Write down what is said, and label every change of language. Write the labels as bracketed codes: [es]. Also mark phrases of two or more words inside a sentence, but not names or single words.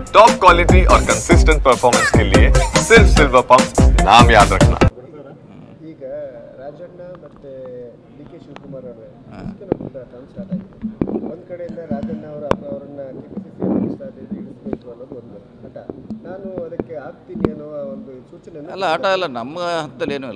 [en] top quality [hi] और [en] consistent performance [hi] के लिए सिर्फ सिल्वर पंप नाम याद रखना। [kn] ಈಗ ರಾಜಣ್ಣ ಮತ್ತು ಡಿ ಕೆ ಶಿವಕುಮಾರ್ ಅವರ [en] term start [kn] ಆಗಿದೆ. ಒಂದು ಕಡೆಯಿಂದ ರಾಜಣ್ಣ ಅವರನ್ನು ಕೆಪಿಸಿಸಿ ಇಳಿಸಬೇಕು ಅನ್ನೋದು ಒಂದು ಹಠ. ನಾನು ಅದಕ್ಕೆ ಆಗ್ತೀನಿ ಅನ್ನೋ ಒಂದು ಸೂಚನೆ ಅಲ್ಲ. ಹಠ ಇಲ್ಲ, ನಮ್ಮ ಹತ್ತಲ್ಲಿ ಏನೂ ಇಲ್ಲ.